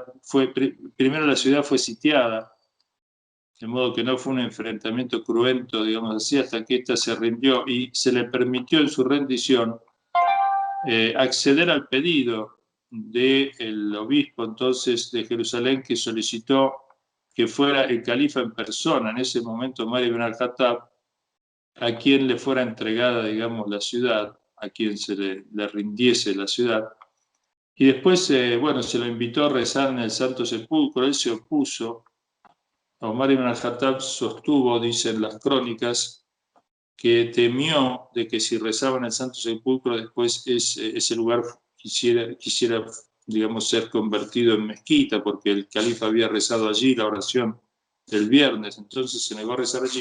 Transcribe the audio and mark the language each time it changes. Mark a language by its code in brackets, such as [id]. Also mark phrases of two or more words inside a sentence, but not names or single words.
[es] Primero la ciudad fue sitiada, de modo que no fue un enfrentamiento cruento, digamos así, hasta que ésta se rindió y se le permitió en su rendición acceder al pedido del obispo entonces de Jerusalén, que solicitó que fuera el califa en persona, en ese momento Umar ibn al-Khattab, a quien le fuera entregada, digamos, la ciudad, a quien se le rindiese la ciudad. Y después, bueno, se lo invitó a rezar en el Santo Sepulcro. Él se opuso. Umar ibn al-Khattab sostuvo, dicen las crónicas, que temió de que si rezaba en el Santo Sepulcro, después ese lugar quisiera, digamos, ser convertido en mezquita, porque el califa había rezado allí la oración del viernes, entonces se negó a rezar allí.